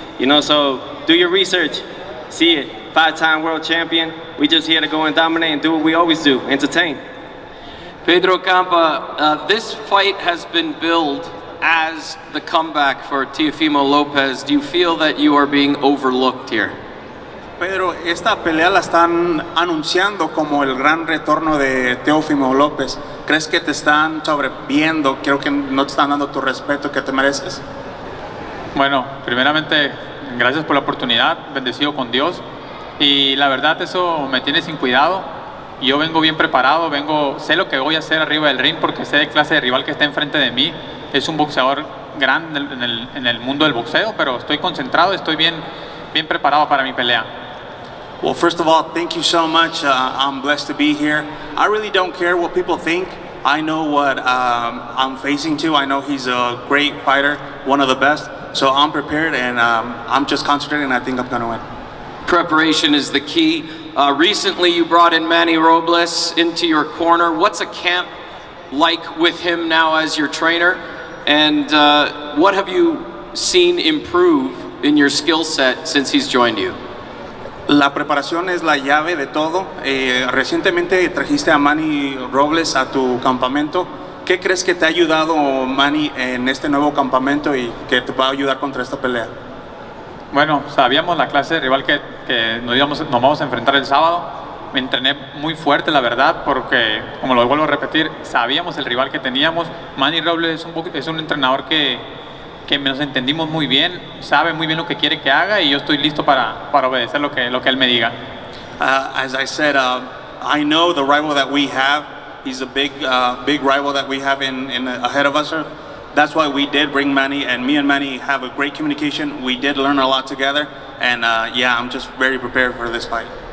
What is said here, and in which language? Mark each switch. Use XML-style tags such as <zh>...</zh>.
<en>You know, so do your research, see it. 5-time world champion. We just here to go and dominate and do what we always do, entertain. Pedro Campa, this fight has been billed as the comeback for Teofimo Lopez. Do you feel that you are being overlooked here?</en> <es>Pedro, esta pelea la están anunciando como el gran retorno de Teofimo López. ¿Crees que te están sobreviendo? Creo que no te están dando tu respeto que te mereces. Bueno, primeramente, gracias por la oportunidad, bendecido con Dios. Y la verdad, eso me tiene sin cuidado. Yo vengo bien preparado, sé lo que voy a hacer arriba del ring porque sé de clase de rival que está enfrente de mí. Es un boxeador grande en el mundo del boxeo, pero estoy concentrado, estoy bien preparado para mi pelea.</es> <en>Well, first of all, thank you so much. I'm blessed to be here. I really don't care what people think. I know what I'm facing to. I know he's a great fighter, one of the best. So I'm prepared, and I'm just concentrating, and I think I'm going to win. Preparation is the key. Recently, you brought in Manny Robles into your corner. What's a camp like with him now as your trainer? And what have you seen improve in your skill set since he's joined you?</en> <es>La preparación es la llave de todo. Recientemente trajiste a Manny Robles a tu campamento. ¿Qué crees que te ha ayudado Manny en este nuevo campamento y que te va a ayudar contra esta pelea? Bueno, sabíamos la clase de rival que nos vamos a enfrentar el sábado. Me entrené muy fuerte, la verdad, porque, como lo vuelvo a repetir, sabíamos el rival que teníamos. Manny Robles es un entrenador que nos entendimos muy bien, sabe muy bien lo que quiere que haga y yo estoy listo para obedecer lo que él me diga.</es> <en>As I said, I know the rival that we have. He's a big rival that we have ahead of us. That's why we did bring Manny, and me and Manny have a great communication. We did learn a lot together, and yeah, I'm just very prepared for this fight.</en>